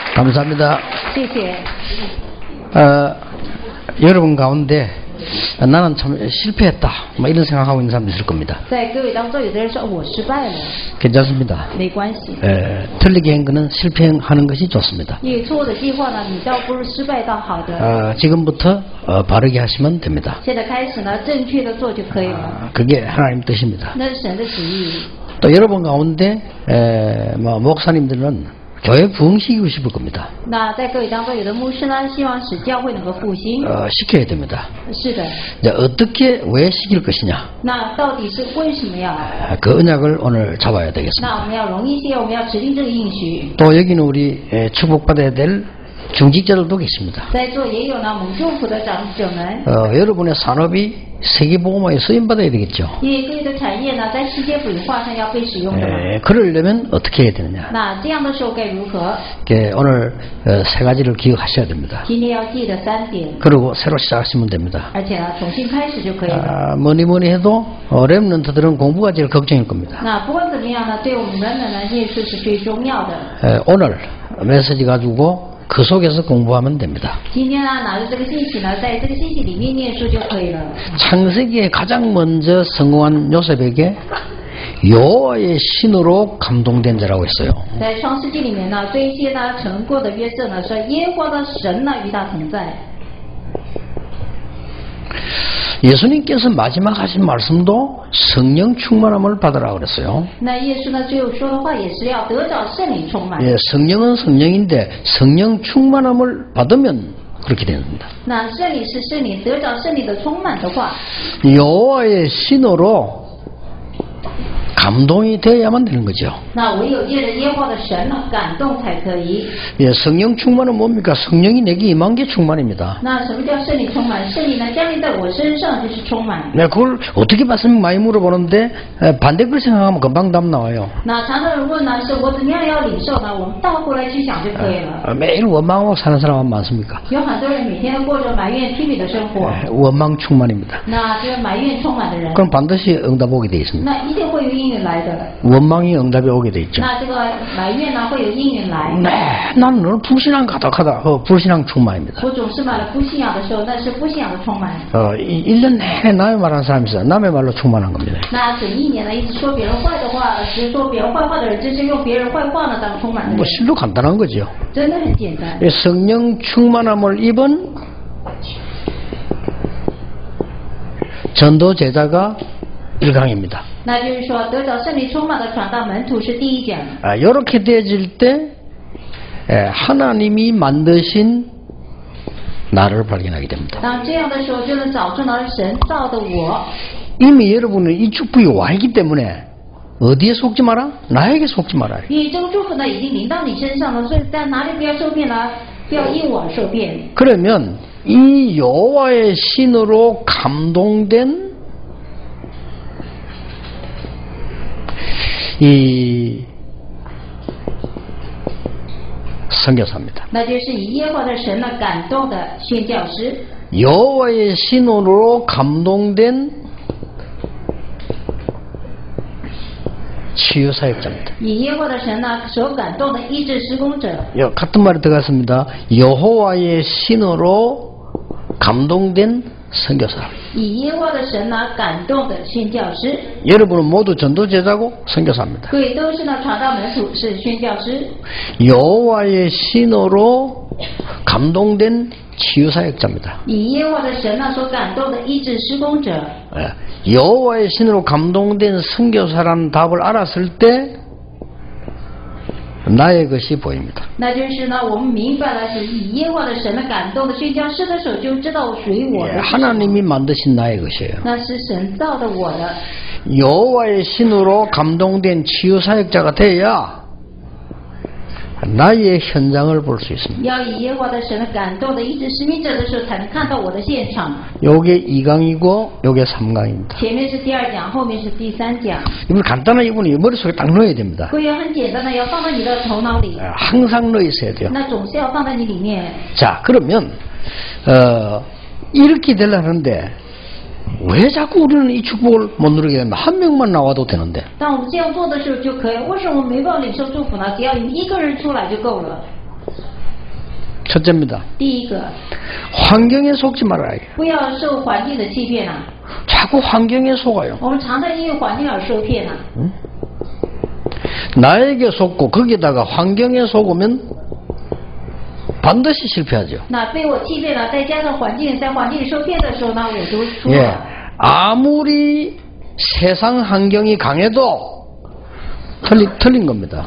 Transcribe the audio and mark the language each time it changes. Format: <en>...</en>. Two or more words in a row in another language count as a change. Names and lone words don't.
<ko>감사합니다.</ko> <zh>谢谢。</zh> <ko>여러분 가운데 나는 참 실패했다 뭐 이런 생각하고 있는 사람도 있을 겁니다.</ko> <zh>在各位当中，有的人说我失败了，</zh> <ko>괜찮습니다.</ko> <zh>没关系。</zh> <ko>틀리게 한 거는 실패하는 것이 좋습니다.</ko> <zh>因为错误的计划呢，你倒不如失败倒好的。</zh> <ko>지금부터 바르게 하시면 됩니다.</ko> <zh>现在开始呢，正确的做就可以了。</zh> <ko>그게 하나님 뜻입니다.</ko> <zh>那是神的旨意。</zh> <ko>또 여러분 가운데 목사님들은 교회 부흥시키고 싶을 겁니다.</ko> <zh>那在各位当中，有的牧师呢，希望使教会能够复兴。</zh> <ko>시켜야 됩니다.</ko> <zh>是的。</zh> <ko>이제 어떻게 왜 시킬 것이냐?</ko> <zh>那到底是为什么要？</zh> <ko>그 언약을 오늘 잡아야 되겠습니다.</ko> <zh>那我们要容易些，我们要指定这个应许。</zh> <ko>또 여기는 우리 축복받아야 될 중직자들도 계십니다.</ko> <zh>在座也有呢，我们祝福的长者们。</zh> <ko>여러분의 산업이 세계복음화에 쓰임받아야 되겠죠.</ko> <zh>因为各位的产业呢，在世界文化上要被使用的嘛。</zh> <ko>그러려면 어떻게 해야 되느냐?</ko> <zh>那这样的时候该如何？</zh> <ko>오늘 세 가지를 기억하셔야 됩니다.</ko> <zh>今天要记得3点。</zh> <ko>그리고 새로 시작하시면 됩니다.</ko> <zh>而且呢，重新开始就可以了。</zh> <ko>뭐니 해도 렘넌트들은 공부가 제일 걱정일 겁니다.</ko> <zh>那不管怎么样呢，对我们人呢，念书是最重要的。</zh> <ko>오늘 메시지 가지고 그 속에서 공부하면 됩니다.</ko> <zh>今天呢，拿着这个信息呢，在这个信息里面念书就可以了。</zh> <ko>창세기에 가장 먼저 성공한 요셉에게 여호와의 신으로 감동된 자라고 했어요.</ko> <zh>在创世纪里面呢，最先呢成过的约瑟呢，说耶和华的神呢与他同在。</zh> <ko>예수님께서 마지막 하신 말씀도 성령 충만함을 받으라 그랬어요.</ko> <zh>那耶稣呢最后说的话也是要得着圣灵充满。</zh> <ko>성령은 성령인데 성령 충만함을 받으면 그렇게 됩니다.</ko> <zh>那圣灵是圣灵，得着圣灵的充满的话，</zh> <ko>여호와의 신으로 감동이 되어야만 되는 거죠.</ko> <zh>那唯有借着耶和华的神呢感动才可以。</zh> <ko>성령 충만은 뭡니까? 성령이 내게 임한 게 충만입니다.</ko> <zh>那什么叫圣灵充满？圣灵呢降临在我身上就是充满。</zh> <ko>그걸 어떻게 받으면 많이 물어보는데 반대걸 생각하면 금방 답 나와요.</ko> <zh>那常常人问呢，是我怎么样要领受呢？我们倒过来去想就可以了。</zh> <ko>매일 원망하고 사는 사람은 많습니까?</ko> <zh>有很多人每天都过着埋怨批评的生活。</zh> <ko>원망 충만입니다.</ko> <zh>那这个埋怨充满的人，</zh> <ko>그럼 반드시 응답 오게 돼 있습니다.</ko> <zh>那一定会有应允来的。</zh> <ko>원망이 응답이 오게 돼 있죠.</ko> <zh>那这个埋怨呢会有应允来。</zh> <ko>나는 늘 불신앙 가득하다. 불신앙 충만입니다.</ko> <zh>我总是买了不信仰的时候，那是不信仰的充满。</zh> <ko>1년 내내 남의 말하는 사람이 있어요. 남의 말로 충만한 겁니다.</ko> <zh>那整一年呢，一直说别人坏的话，只说别人坏话的人，这是用别人坏话呢当充满的人。</zh> <ko>실로 간단한 거죠.</ko> <zh>真的很简单。</zh> <ko>성령 충만함을 입은 전도 제자가 1강입니다.</ko> <zh>那就是说，得着圣灵充满的传道门徒是第一讲。</zh> <ko>이렇게 되어질 때 하나님이 만드신 나를 발견하게 됩니다.</ko> <zh>当这样的时候，就能找出了神造的我。</zh> <ko>이미 여러분은 이 축복이 와 있기 때문에 어디에 속지 마라? 나에게 속지 마라.</ko> <zh>因为这个祝福呢已经临到你身上了，所以在哪里不要受骗呢？不要因我而受骗。</zh> <ko>그러면 이 여호와의 신으로 감동된 이 선교사입니다.</ko> <zh>那就是以耶和华的神呢感动的宣教师。</zh> <ko>여호와의 신으로 감동된 치유사역자입니다.</ko> <zh>以耶和华的神呢所感动的医治施工者。</zh> <ko>같은 말이 들어갔습니다. 여호와의 신으로 감동된 선교사.</ko> <zh>以耶和华的神呢感动的宣教师。</zh> <ko>여러분은 모두 전도제자고 선교사입니다.</ko> <zh>各位都是呢传道门徒，是宣教师。</zh> <ko>여호와의 신으로 감동된 치유사역자입니다.</ko> <zh>以耶和华的神呢所感动的医治施工者。</zh> <ko>여호와의 신으로 감동된 선교사라는 답을 알았을 때 나의 것이 보입니다.</ko> <zh>那就是呢，我们明白了是以耶和华的神的感动的宣教师的时候，就知道属于我的。</zh> <ko>하나님이 만드신 나의 것이에요.</ko> <zh>那是神造的我的。</zh> <ko>여호와의 신으로 감동된 치유사역자가 돼야 나의 현장을 볼 수 있습니다.</ko> <zh>要以耶和华的神的感动的医治施命者的时候，才能看到我的现场。</zh> <ko>요게 2강이고 요게 3강입니다.</ko> <zh>前面是第2讲，后面是第3讲。</zh> <ko>이분 간단한 이분이 머릿속에 딱 넣어야 됩니다.</ko> <zh>各位很简单的，要放在你的头脑里。</zh> <ko>항상 넣어 있어야 돼요.</ko> <zh>那总是要放在你里面。</zh> <ko>자, 그러면 이렇게 되려는데 왜 자꾸 우리는 이 축복을 못 누리게 되면 한 명만 나와도 되는데</ko> <zh>当我们这样做的时候就可以，为什么我们没办法领受祝福呢？只要你一个人出来就够了。</zh> <ko>첫째입니다.</ko> <zh>第一个，</zh> <ko>환경에 속지 말아야 해요.</ko> <zh>不要受环境的欺骗啊！</zh> <ko>자꾸 환경에 속아요.</ko> <zh>我们常常因为环境而受骗啊！</zh> <ko>나에게 속고 거기다가 환경에 속으면 반드시 실패하죠.</ko> <zh>那被我欺骗了，再加上环境，在环境里受骗的时候呢，我就输</zh> <ko>예,</ko> <zh>了。</zh> <ko>아무리 세상 환경이 강해도 틀린 겁니다.</ko>